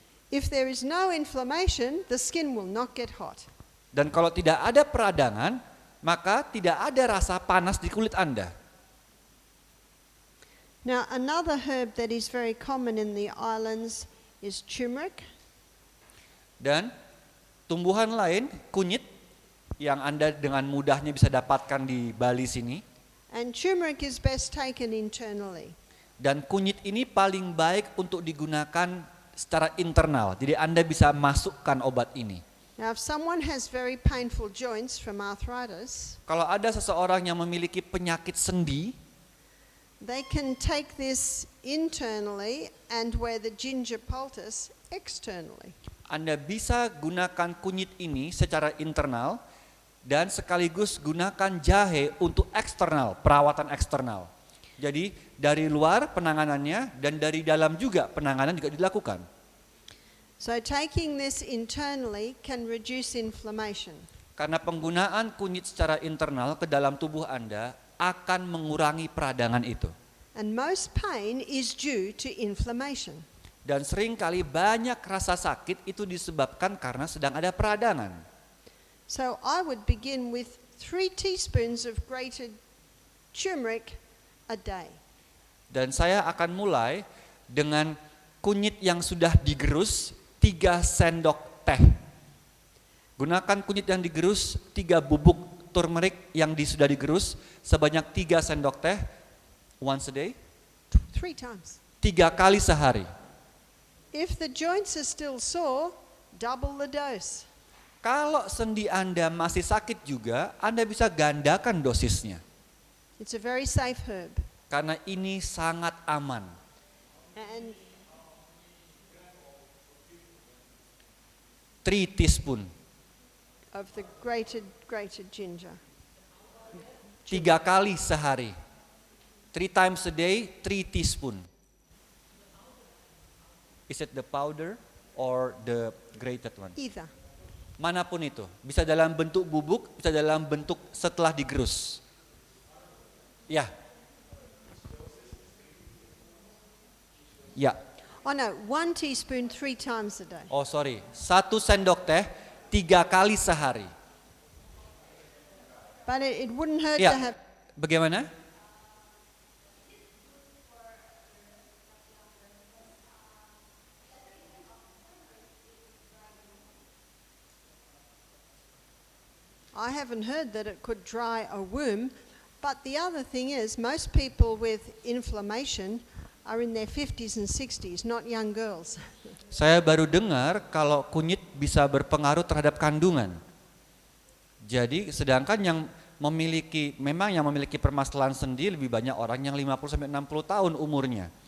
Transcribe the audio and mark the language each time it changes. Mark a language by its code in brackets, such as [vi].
[en] If there is no inflammation, the skin will not get hot. [id] Dan kalau tidak ada peradangan, maka tidak ada rasa panas di kulit Anda. [en] Now, another herb that is very common in the islands is turmeric. [id] Dan tumbuhan lain, kunyit, yang Anda dengan mudahnya bisa dapatkan di Bali sini. [en] And turmeric is best taken internally. [id] Dan kunyit ini paling baik untuk digunakan secara internal. Jadi Anda bisa masukkan obat ini. [en] Now, if someone has very painful joints from arthritis, [id] Kalau ada seseorang yang memiliki penyakit sendi, [en] they can take this internally and wear the ginger poultice externally. [id] Anda bisa gunakan kunyit ini secara internal dan sekaligus gunakan jahe untuk eksternal, perawatan eksternal. Jadi dari luar penanganannya dan dari dalam juga penanganan juga dilakukan. [en] So taking this internally can reduce inflammation. [id] Karena penggunaan kunyit secara internal ke dalam tubuh Anda akan mengurangi peradangan itu. [en] And most pain is due to inflammation. [id] Dan seringkali banyak rasa sakit itu disebabkan karena sedang ada peradangan. [en] So I would begin with 3 teaspoons of grated turmeric a day. [id] Dan saya akan mulai dengan kunyit yang sudah digerus 3 sendok teh. Gunakan kunyit yang digerus 3 bubuk turmeric yang sudah digerus sebanyak 3 sendok teh [en] once a day. 3 times. [id] 3 kali sehari. [en] If the joints are still sore, double the dose. [id] Kalau sendi Anda masih sakit juga, Anda bisa gandakan dosisnya. [en] It's a very safe herb. [id] Karena ini sangat aman. [en] And 3 teaspoon. of the grated ginger. [id] 3 kali sehari. [en] 3 times a day, 3 teaspoon. Is it the powder? or the grated one? Either. [id] Manapun itu, bisa dalam bentuk bubuk, bisa dalam bentuk setelah digerus. Ya. Ya. [en] Oh no, 1 teaspoon 3 times a day. Oh sorry, [id] 1 sendok teh 3 kali sehari. [en] But it wouldn't hurt to [id] Ya. [en] have. [id] Bagaimana? [en] I haven't heard that it could dry a womb, but the other thing is most people with inflammation are in their 50s and 60s, not young girls. [id] Saya baru dengar kalau kunyit bisa berpengaruh terhadap kandungan. Jadi sedangkan yang memiliki permasalahan sendi lebih banyak orang yang 50 sampai 60 tahun umurnya.